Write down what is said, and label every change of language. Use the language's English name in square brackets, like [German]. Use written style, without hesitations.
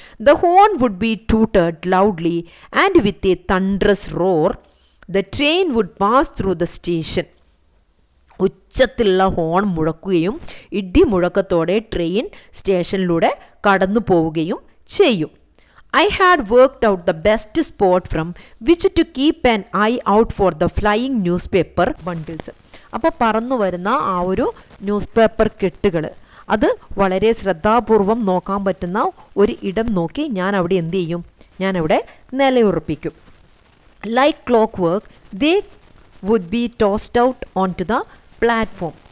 [English] The horn would be tooted loudly and with a thunderous roar the train would pass through the station. [Malayalam] ഉച്ചത്തിലുള്ള horn മുഴക്കുകയും ഇടിമുഴക്കത്തോടെ train സ്റ്റേഷനിലൂടെ കടന്നു പോവുകയും ചെയ്യും. [English] I had worked out the best spot from which to keep an eye out for the flying newspaper bundles. [Malayalam] അപ്പോൾ പറന്നു വരുന്ന ആ ഒരു news paper കെട്ടുകൾ അത് വളരെ ശ്രദ്ധാപൂർവം നോക്കാൻ പറ്റുന്ന ഒരു ഇടം നോക്കി ഞാൻ അവിടെ എന്ത് ചെയ്യും? ഞാൻ അവിടെ നിലയുറപ്പിക്കും. [English] Like clockwork they would be tossed out on to the platform.